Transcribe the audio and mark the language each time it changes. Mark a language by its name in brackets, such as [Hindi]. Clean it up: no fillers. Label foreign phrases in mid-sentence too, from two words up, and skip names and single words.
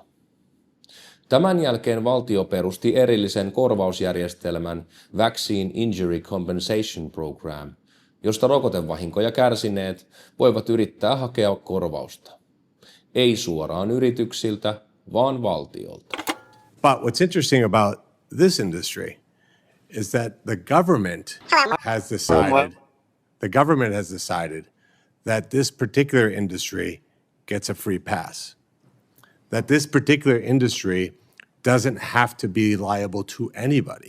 [Finnish] Tämän jälkeen valtio perusti erillisen korvausjärjestelmän Vaccine Injury Compensation Program, josta rokotevahinkoja kärsineet voivat yrittää hakea korvausta. Ei suoraan yrityksiltä, vaan valtiolta. [English] But what's interesting about this industry is that the government has decided that this particular industry gets a free pass. That this particular industry doesn't have to be liable to anybody.